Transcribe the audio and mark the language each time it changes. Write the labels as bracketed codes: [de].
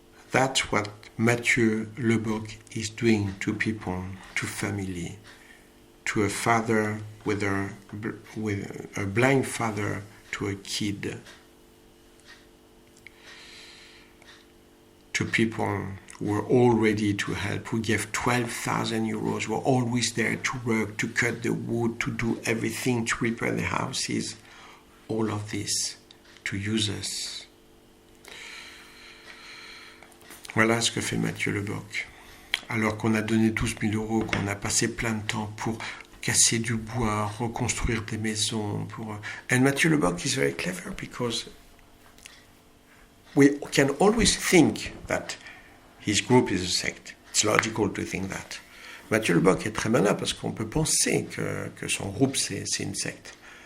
[en] That's what Mathieu Lebock is doing to people, to family, to a father with a blind father to a kid, to people who were all ready to help, who gave 12,000 euros, were always there to work, to cut the wood, to do everything, to repair the houses, all of this, to use us. [fr] Voilà ce que fait Mathieu Lebock. Alors qu'on a donné 12 000 euros, qu'on a passé plein de temps pour casser du bois, reconstruire des maisons. [en] And Mathieu Lebock is very clever because we can always think that his group is a sect. It's logical to think that. [fr] Mathieu Lebock est très malin parce qu'on peut penser que son groupe c'est une secte.